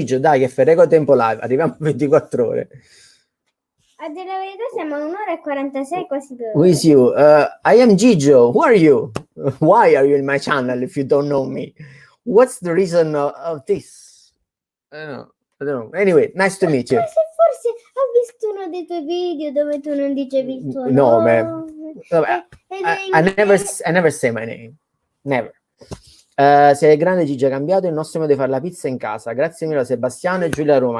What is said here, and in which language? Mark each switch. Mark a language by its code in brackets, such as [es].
[it] Gigio, dai, che ferrego tempo live. Arriviamo a 24 ore. A dire la verità siamo a 1 ora e 46, quasi 2 ore. [en] Who is you? I am Gigio. Who are you? Why are you in my channel if you don't know me? What's the reason of this? I don't know. Anyway, nice to meet you. [it] Forse ho visto uno dei tuoi video dove tu non dicevi il tuo nome. nome. [en] I never say my name. Never. [it] Sei grande Gigi, ha cambiato il nostro modo di fare la pizza in casa. Grazie mille a Sebastiano e Giulia Roma.